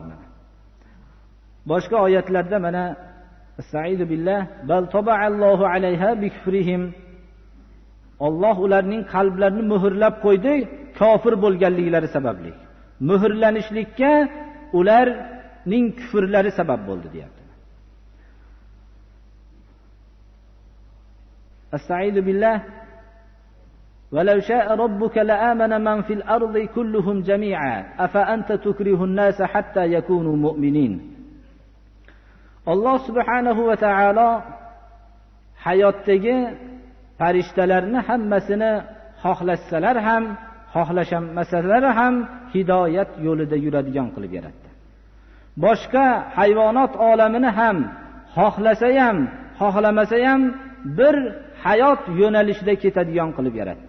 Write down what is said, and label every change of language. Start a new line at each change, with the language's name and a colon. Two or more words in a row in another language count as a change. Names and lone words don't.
Uzbek: Boshqa oyatlarda mana
Arabic: أستعيذ بالله بل طبع الله عليها بكفرهم.
Uzbek: Alloh ularning qalblarini muhrlab qo'ydi kofir bo'lganliklari sababli. Muhrlanishlikka ularning kufrlari sabab bo'ldi deyapti.
Arabic: أستعيذ بالله ولو شاء ربك لآمن من في الأرض كلهم جميعا أفأنت تكره الناس حتى يكونوا مؤمنين.
Uzbek: Alloh subhanahu va taolo hayotdagi farishtalarni hammasini xohlasalar ham, xohlashamasalar ham hidoyat yo'lida yuradigan qilib yaratdi. Boshqa hayvonot olamini ham xohlasa ham, xohlamasa ham bir hayot yo'nalishida ketadigan qilib yaratdi.